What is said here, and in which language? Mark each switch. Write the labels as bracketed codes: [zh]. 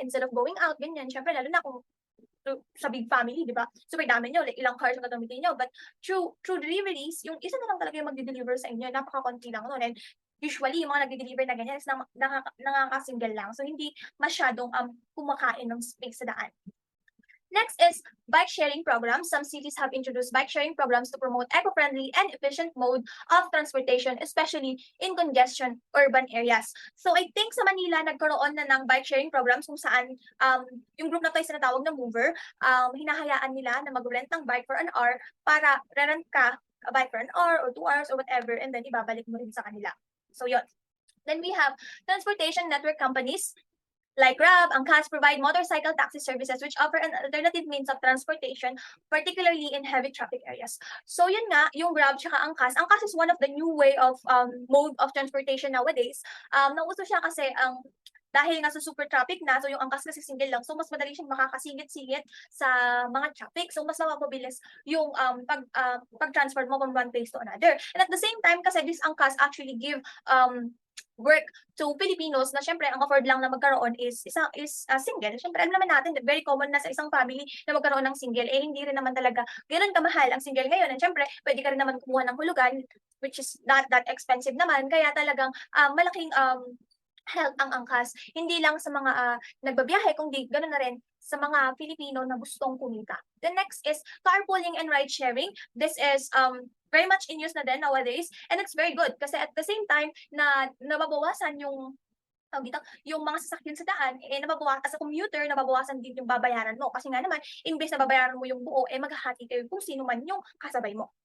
[tl] Instead of going out, ganyan, syempre, lalo na kung sa big family, di ba? Super dami nyo, like ilang cars ang gagamitin nyo. [en] But through deliveries, [tl] yung isa na lang talaga yung mag-deliver sa inyo, napaka-konti lang nun. And usually, yung mga nag-deliver na ganyan is nakaka-single lang. So, hindi masyadong kumakain ng space sa daan. [en] Next is bike sharing programs. Some cities have introduced bike sharing programs to promote eco-friendly and efficient mode of transportation, especially in congestion urban areas. [tl] So I think sa Manila, nagkaroon na ng bike sharing programs kung saan yung group na to ay sinatawag na mover, hinahayaan nila na mag-rent ng bike [en] for an hour para rent ka a bike for an hour or 2 hours or whatever, [tl] and then ibabalik mo rin sa kanila. So yun. [en] Then we have transportation network companies. Like Grab, Angkas provide motorcycle taxi services which offer an alternative means of transportation, particularly in heavy traffic areas. [tl] So yun nga, [en] yung Grab tsaka Angkas. Angkas is one of the new way of mode of transportation nowadays. [tl] Nauso siya kasi dahil nga sa super traffic na, so yung Angkas kasi single lang, so mas madali siyang makakasingit-singit sa mga traffic. So mas mapapabilis yung pag-transfer mo from one place to another. [en] And at the same time, kasi this Angkas actually give work to Filipinos [tl] na syempre ang afford lang na magkaroon [en] is single. [tl] Syempre alam naman natin that very common na sa isang family na magkaroon ng single, eh hindi rin naman talaga ganoon kamahal ang single ngayon. And syempre pwede ka rin naman kumuha ng hulugan [en] which is not that expensive [tl] naman, kaya talagang malaking help ang Angkas, hindi lang sa mga nagbabiyahe, kundi ganoon na rin sa mga Pilipino na gustong kumita. [en] The next is carpooling and ride sharing. This is very much in use [tl] na din nowadays, [en] and it's very good [tl] kasi at the same time na nababawasan yung yung mga sasakyan sa daan, eh nababawasan as a commuter, nababawasan din yung babayaran mo. Kasi nga naman, imbes na babayaran mo yung buo, eh maghahati kayo kung sino man yung kasabay mo.